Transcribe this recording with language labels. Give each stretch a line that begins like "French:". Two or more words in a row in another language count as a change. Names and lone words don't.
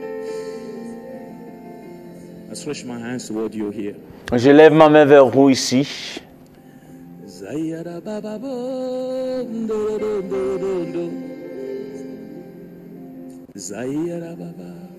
English: I stretch my hands toward you here.
French: Je lève ma main vers vous ici. Zayara baba bo, ndo ndo ndo ndo. Zayara baba.